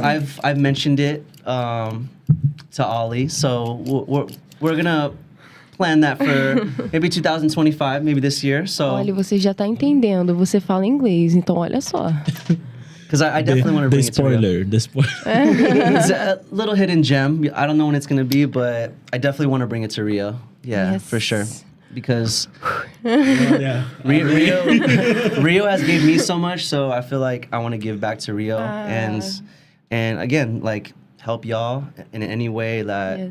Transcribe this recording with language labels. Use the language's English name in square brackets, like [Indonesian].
[English] I've mentioned it to Ollie, so we're gonna plan that for maybe 2025, maybe this year. So [Portuguese] Olha, você já tá entendendo. Você fala inglês, então olha só. [English] because I definitely want to bring it to Rio. The spoiler. It's a little hidden gem. I don't know when it's gonna be, but I definitely want to bring it to Rio. Yeah, Yes. for sure. Because Yeah. Rio has gave me so much, so I feel like I want to give back to Rio and again, like help y'all in any way that